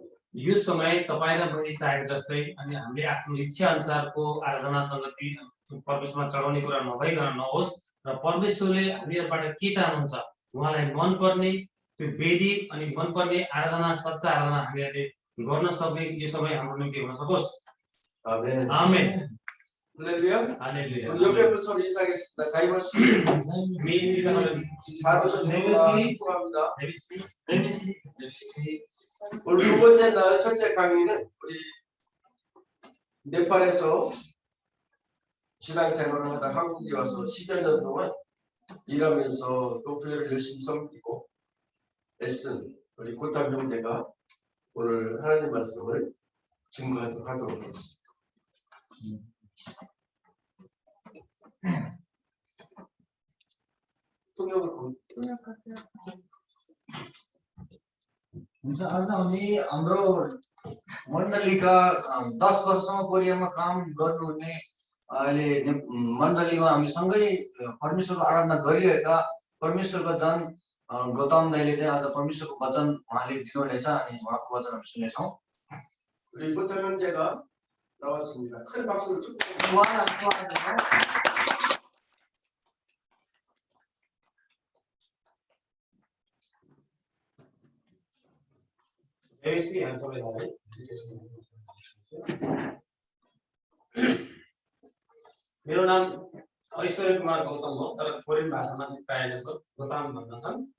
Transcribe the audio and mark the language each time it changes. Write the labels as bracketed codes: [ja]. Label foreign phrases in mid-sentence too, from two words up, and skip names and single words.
[ne] यो समय तपाईं र मैले चाहेको जस्तै अनि हामीले आफ्नो इच्छा अनुसारको आराधना संगति परमेश्वरमा चढाउने कुरा नभइकन नहोस् र परमेश्वरले हामीहरुबाट के चाहनुहुन्छ उहाँलाई मन पर्ने त्यो वेदी अनि मन पर्ने आराधना सच्चा आराधना हामीहरूले गर्न सक्ने यो समय हाम्रो निम्ति हुन सकोस्। [ko] 아멘. [ne] आमेन। [ko] 할렐루야. 할렐루야. 우리 옆에 분 소리 인사하겠습니다. 자이버 씨. 자로서 축복합니다. 오늘 두 번째 날 첫째 강의는 우리 네팔에서 신앙생활을 하다 한국에 와서 10여 년 동안 일하면서 또 교회를 열심히 섬기고 애쓴 우리 고탄 형제가 오늘 하나님 말씀을 증거하도록 하겠습니다. [ne] आज हामी हाम्रो मण्डलीका 10 वर्षमा कोरियामा काम गर्नुहुने अहिले मण्डलीमा हामी सँगै परमेश्वरको आराधना गरिरहेका परमेश्वरको जन गौतम दाइले चाहिँ आज परमेश्वरको वचन उहाँले दिनुहुनेछ अनि उहाँको वचन हामी सुन्नेछौँ। [ko] 우리 고탄 형제가 나왔습니다. 큰 박수로 축복합니다. [ne] मेरो नाम ऐश्वर्य कुमार गौतम हो तर कोरियन भाषामा प्रायः जसो गौतम भन्दछन्।